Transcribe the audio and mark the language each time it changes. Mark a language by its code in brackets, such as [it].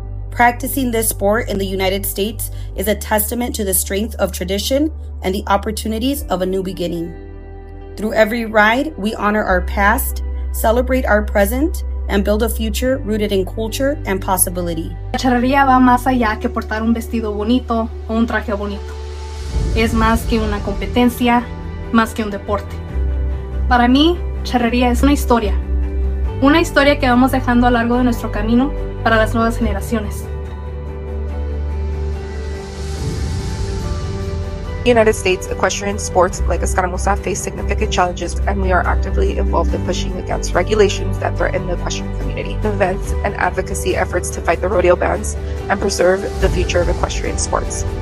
[en] Practicing this sport in the United States is a testament to the strength of tradition and the opportunities of a new beginning. Through every ride, we honor our past, celebrate our present, and build a future rooted in culture and possibility. [es] La charrería va más allá que portar un vestido bonito o un traje bonito. Es más que una competencia, más que un deporte. Para mí, charrería es una historia que vamos dejando a lo largo de nuestro camino para las nuevas generaciones. [en] In the United States, equestrian sports like escaramuza face significant challenges, and we are actively involved in pushing against regulations that threaten the equestrian community, events and advocacy efforts to fight the rodeo bans and preserve the future of equestrian sports.